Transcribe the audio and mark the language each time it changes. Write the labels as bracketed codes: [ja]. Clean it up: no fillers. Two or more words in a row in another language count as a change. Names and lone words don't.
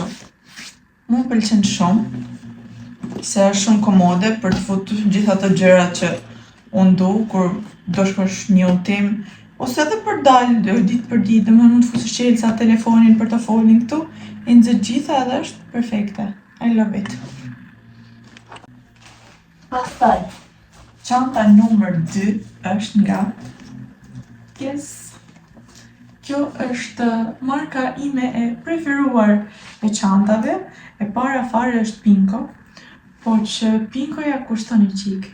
[sq] Mu pëlqen shumë, se është shumë komode për të futur gjithë ato gjërat që unë du, kur do shkosh një udhtim, ose edhe për dalë, ditë për ditë, dhe mund të fusësh çelësa, telefonin, portofolin këtu, i nxit gjitha edhe është perfekte. [en] I love it. [sq] Pastaj, çanta numër 2 është nga Guess. Kjo është marka ime e preferuar e çantave. E para fare është Pinko, po që Pinkoja kushton një qik.